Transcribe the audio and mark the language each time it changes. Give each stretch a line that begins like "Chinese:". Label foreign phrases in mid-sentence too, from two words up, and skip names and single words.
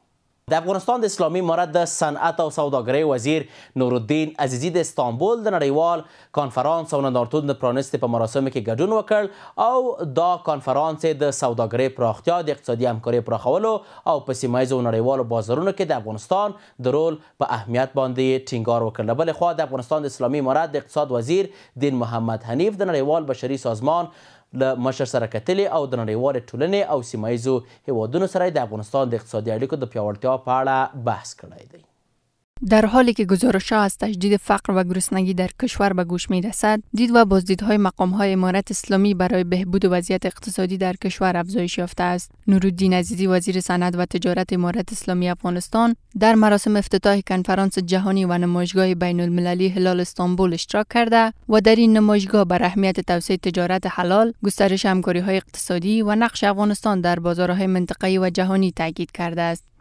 Pashto: د افغانستان د اسلامي امارت د صنعت او سوداګرۍ وزیر نورالدین عزیزي د استانبول د نړیوال کانفرانس او نندارتون د پرانستې په مراسمو کې ګډون وکړ او دا کانفرانس د سوداګرۍ پراختیا، د اقتصادي همکارۍ پراخولو او په سیمه ییزو نړیوالو بازارونو کې د افغانستان د رول په اهمیت باندې ټینګار وکړ. له بلې خوا د افغانستان د اسلامي امارت د اقتصاد وزیر دین محمد حنیف د نړیوال بشري سازمان له مشر سره کتلي او د نړیوالې ټولنې او سیمه ییزو هیوادونو سره د افغانستان د اقتصادي اړیکو د پیاوړتیا په اړه بحث کړی دی.
Persian: در حالی که گزارش‌ها از تشدید فقر و گرسنگی در کشور به گوش می‌رسد، دید و بازدیدهای مقام‌های امارت اسلامی برای بهبود وضعیت اقتصادی در کشور افزایش یافته است. نورالدین عزیزی وزیر صنعت و تجارت امارت اسلامی افغانستان در مراسم افتتاح کنفرانس جهانی و نمایشگاه بین‌المللی هلال استانبول اشتراک کرده و در این نمایشگاه بر اهمیت توسعه تجارت حلال، گسترش همکاری‌های اقتصادی و نقش افغانستان در بازارهای منطقه‌ای و جهانی تاکید کرده است.